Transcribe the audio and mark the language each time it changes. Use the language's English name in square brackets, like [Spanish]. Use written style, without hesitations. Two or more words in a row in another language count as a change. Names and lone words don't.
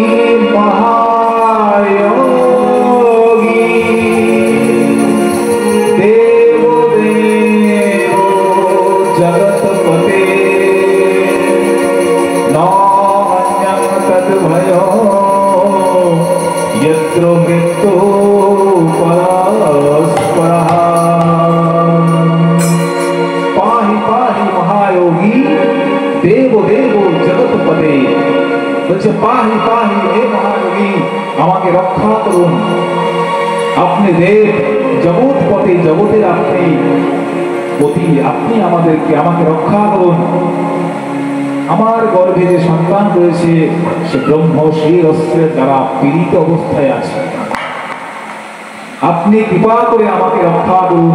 [Sanskrit] মহায়োগী দেব দেব জগৎপতে নান্যং তদ্ভয়ো यत्र मृत्यो परस्परः। पाहि पाहि महायोगी देव देव जगतपते, [Bangla] বলছে [Sanskrit] পাহি পাহি হে মহাযোগী, [Bangla] আমাকে রক্ষা করুন, আপনি দেব, জগৎপতি, জগতের আপনি পতি, আপনি আমাকে রক্ষা করুন। আমার গর্ভে যে সন্তান রয়েছে সে ব্রহ্মশির অস্ত্রের দ্বারা পীড়িত অবস্থায় আছে, আপনি কৃপা করে আমাকে রক্ষা করুন।